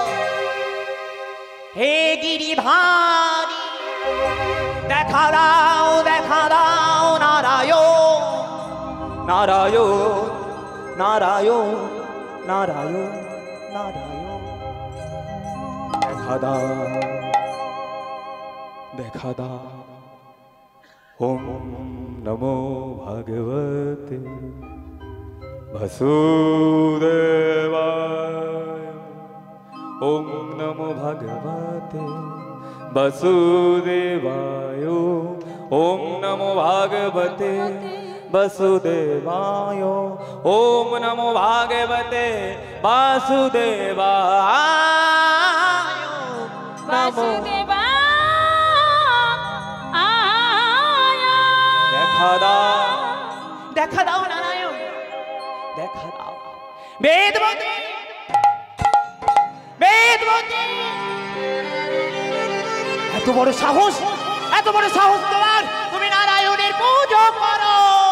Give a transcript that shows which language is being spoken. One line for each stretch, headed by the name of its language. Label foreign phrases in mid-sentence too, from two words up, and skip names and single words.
Bangla: হে গিরিধারী দেখা দাও, দেখা দাও নারায়ণ, নারায়ণ, নারায়ণ, নারায়ণ, নারায়ণ, দেখা দাও, দেখা দাও।
Sanskrit: ওম নমো ভগবতে বাসুদেবায়, ওম নমো ভগবতে বাসুদেবায়, ওম নমো ভগবতে বাসুদেবায়, ওম নমো ভগবতে বাসুদেবায়, নমো।
Bangla: দেখা দাও, দেখা দাও নারায়ণ, দেখা দাও। বেদবতী বেদবতী, এত বড় সাহস, এত বড় সাহস তোমার, তুমি নারায়ণের পুজো করো।